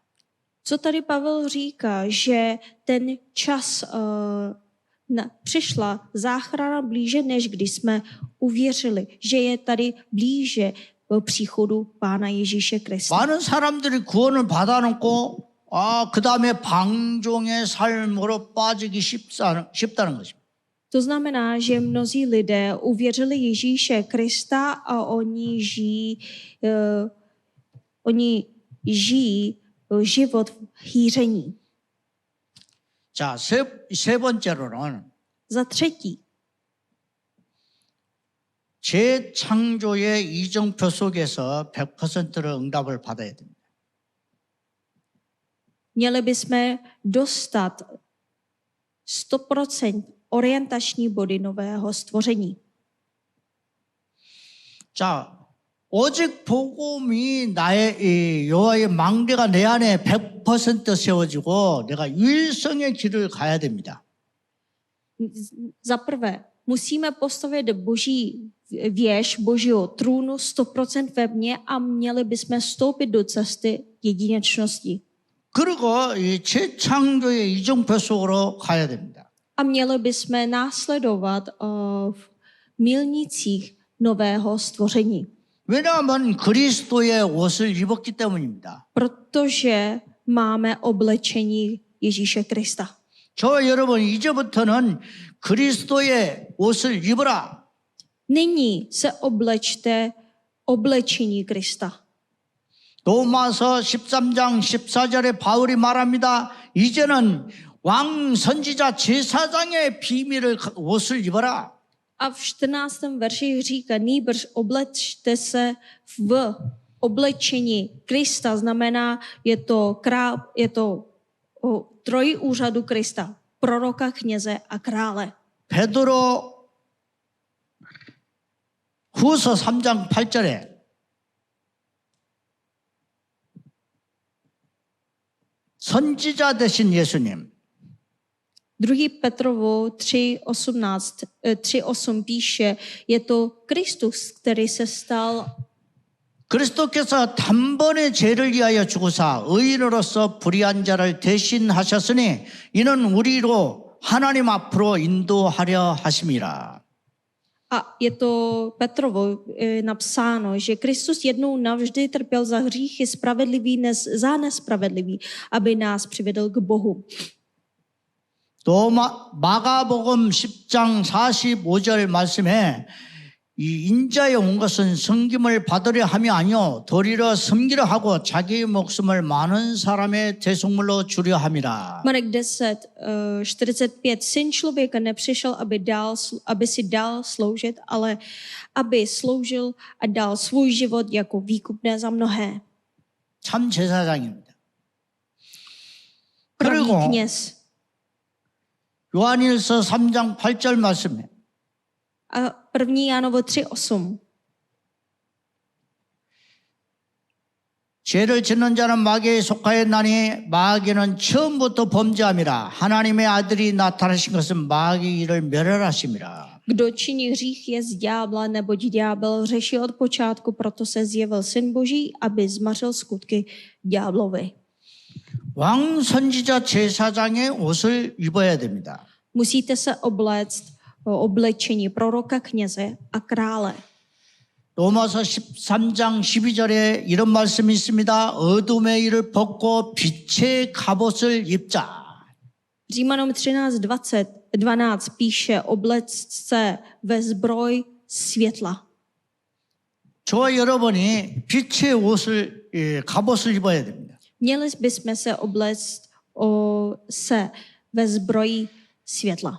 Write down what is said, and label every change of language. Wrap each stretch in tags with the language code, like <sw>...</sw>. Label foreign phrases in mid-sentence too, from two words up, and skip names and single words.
<cs>Co tady Pavel říká, že ten čas přišla záchrana blíže, než když jsme uvěřili, že je tady blíže příchodu Pána Ježíše Krista.</cs> <ko>많은 사람들이 구원을 받아놓고 그 다음에 방종의 삶으로 빠지기 쉽다는 것입니다.</ko> <cs>To znamená, že mnozí lidé uvěřili Ježíše Krista a oni žijí život v hýření.</cs> <ko>자, 세 번째로는</ko> <cs>Za třetí,</cs> <ko>재창조의 이정표 속에서 100%를 응답을 받아야 됩니다.</ko> <cs>měli bychom dostat 100% orientační body nového stvoření.</cs> <ko>자, 오직 복음이 나의 여호와의 망대가 내 안에 100% 세워지고 내가 유일성의 길을 가야 됩니다.</ko> <cs>Za prvé, musíme postavit boží věž božího trůnu 100% ve mně a měli bychom vstoupit do cesty jedinečnosti.</cs> <ko>그리고 이 재창조의 이정표 속으로 가야 됩니다.</ko> <cs>A měli bychom následovat v milnících nového stvoření.</cs> <ko>왜냐하면 그리스도의 옷을 입었기 때문입니다.</ko> <cs>Protože máme oblečení Ježíše Krista.</cs> <ko>저와 여러분 이제부터는 그리스도의 옷을 입어라.</ko> <cs>Nyní se oblečte oblečení Krista.</cs> <ko>로마서 13장 14절에 바울이 말합니다. 이제는 왕 선지자 제사장의 비밀을 옷을 입어라.</ko> <cs>A v 14. verši říká, nýbrž oblečte se v oblečení Krista, znamená, je to trojí úřadu Krista, proroka, kněze a krále.</cs> <ko>베드로 후서 3장 8절에 선지자 되신 예수님</ko> <cs>2. Petrovo 3:8 píše, je to Kristus, který se stal</cs> <ko>그리스도께서 단번에 죄를 위하여 죽으사 의인으로서 불의한 자를 대신하셨으니 이는 우리로 하나님 앞으로 인도하려 하심이라.</ko> <cs>a je to Petrovo napsáno, že Kristus jednou navždy trpěl za hříchy spravedlivý za nespravedlivý, aby nás přivedl k Bohu.</cs> <ko>또 마가복음 10장 45절 말씀에 이 인자에 온 것은 섬김을 받으려 함이 아니요 도리어 섬기려 하고 자기의 목숨을 많은 사람의 대속물로 주려 함이라.</ko> <cs>Marek 10:45 Syn člověka nepřišel, aby si dal sloužit, ale aby sloužil a dal svůj život jako výkupné za mnohé.</cs> <ko>참 제사장입니다.</ko> <cs>Pravý</cs> <ko>그리고</ko> <cs>kněz.</cs> <ko>요한일서 3장 8절 말씀에</ko> <cs>A 1. Jánovo 3:8</cs> <ko>죄를 짓는 자는 마귀에 속하였나니 마귀는 처음부터 범죄함이라 하나님의 아들이 나타나신 것은 마귀 일을 멸하심이라.</ko> <cs>Kdo činí hřích je z ďábla, neboť ďábel hřeší od počátku, proto se zjevil Syn Boží, aby zmařil skutky ďáblovi.</cs> <ko>왕 선지자 제사장의 옷을 입어야 됩니다.</ko> <cs>Musíte se obléct oblečení proroka, kněze a krále.</cs> <ko>로마서 13장 12절에 이런 말씀이 있습니다. 어둠의 일을 벗고 빛의 갑옷을 입자.</ko> <cs>Římanům 13:12 píše, oblec se ve zbroj světla.</cs> <ko>저와 여러분이 빛의 옷을 갑옷을 입어야 됩니다.</ko> <cs>Měli bychom se obléct ve zbroji světla.</cs>